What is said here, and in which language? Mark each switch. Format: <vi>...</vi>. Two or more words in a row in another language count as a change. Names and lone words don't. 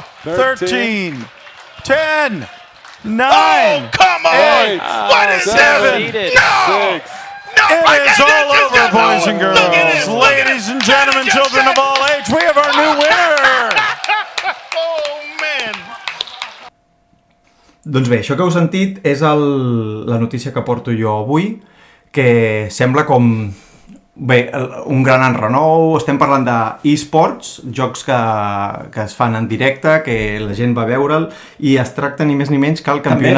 <en>13, 10, 9. Oh, come on! What is 7, this? No! It is all over, boys and girls. Ladies and gentlemen, children of all age, we have our new winner. Oh, man!</en> <ca>Doncs bé, això que heu sentit és la notícia que porto jo avui, que sembla com... Bé, un gran enrenou, estem parlant d'e-sports, jocs que es fan en directe, que la gent va veure'l, i es tracta ni més ni menys que el campionat...</ca>